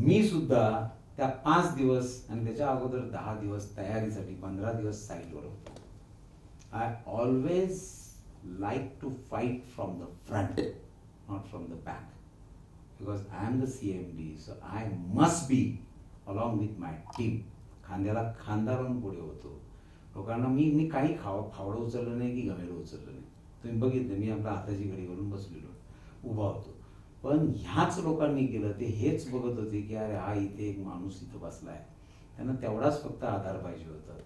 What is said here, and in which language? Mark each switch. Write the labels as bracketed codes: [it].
[mr] मी सुद्धा त्या 5 दिवस आणि त्याच्या अगोदर 10 दिवस तयारीसाठी 15 दिवस साईटवर होतो. [en] I always like to fight from the front, not from the back, because I am the CMD, so I must be along with my team. [mr] खांद्याला खांदा लावून पुढे होतो. लोकांना मी काही फावडं उचललं नाही की घमेलं उचललं नाही. तुम्ही बघितलं, मी आपल्या हाताची घडी घालून बसलेलो, उभा होतो. पण ह्याच लोकांनी केलं. ते हेच बघत होते की अरे हा इथे एक माणूस इथं बसलाय, त्यांना तेवढाच फक्त आधार पाहिजे होता.